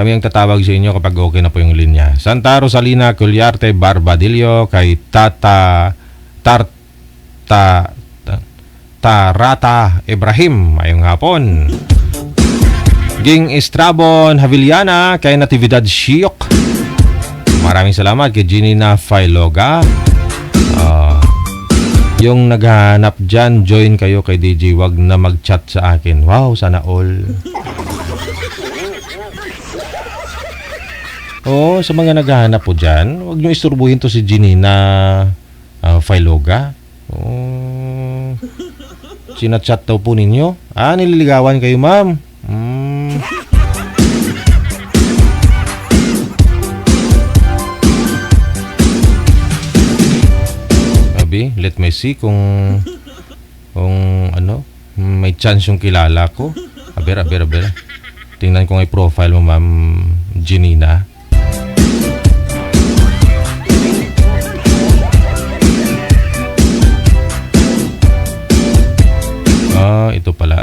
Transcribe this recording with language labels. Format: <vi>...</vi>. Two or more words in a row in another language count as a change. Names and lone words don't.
<tl>Kami ang tatawag sa inyo kapag okay na po yung linya. Santa Rosalina Culyarte Barbadillo, kay Tarata Ibrahim.</tl> <hil>Mayong hapon.</hil> <tl>Ging Estrabon Havillana, kay Natividad Shiok. Maraming salamat kay Ginina Failoga. Yung naghahanap dyan, join kayo kay DJ. Wag na mag-chat sa akin. Wow, sana all. Oo, sa mga naghahanap po dyan, wag nyo isturbuhin to si Ginina Failoga. Oo. Sinachat daw po ninyo. Nililigawan kayo, ma'am.</tl> <en>Let me see</en> <tl>kung ano, may chance yung kilala ko. Aber. Tingnan ko nga yung profile mo, Ma'am Ginina. Ito pala.</tl>